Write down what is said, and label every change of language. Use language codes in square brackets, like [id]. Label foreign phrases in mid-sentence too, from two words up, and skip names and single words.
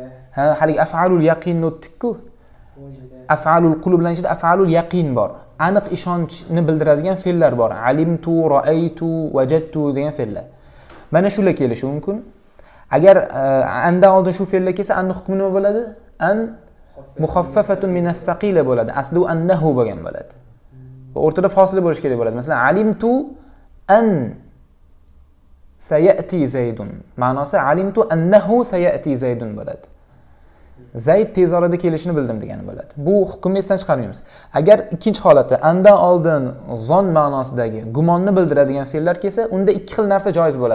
[uz] Haligi [ar] أفعال اليقين [uz] o'tdik-ku. [ar] أفعال القلوب [uz] bilan ichida [ar] أفعال اليقين [uz] bor. Aniq ishonchni bildiradigan fe'llar bor. [ar] علمت، رأيت، وجدت [uz] degan fe'llar. Mana shular kelishi mumkin. Agar andan oldin shu fe'llar kelsa, anning hukmi nima bo'ladi? [ar] أن مخففة من الثقيلة bo'ladi. [uz] Asli u annahu bo'lgan bo'ladi. Va o'rtada fasila bo'lish kerak bo'ladi. [ar] Masalan, علمت أن سيأتي زيد. [uz] Ma'nosi [ar] علمت أنه سيأتي زيد [uz] bo'ladi. Zayd tez orada kelishini bildim degani bo'ladi. Bu hukmni esdan chiqarmaymiz. Agar ikkinchi holatda andan oldin zon ma'nosidagi gumonni bildiradigan fe'llar kelsa, unda ikki xil narsa joiz bo'ladi.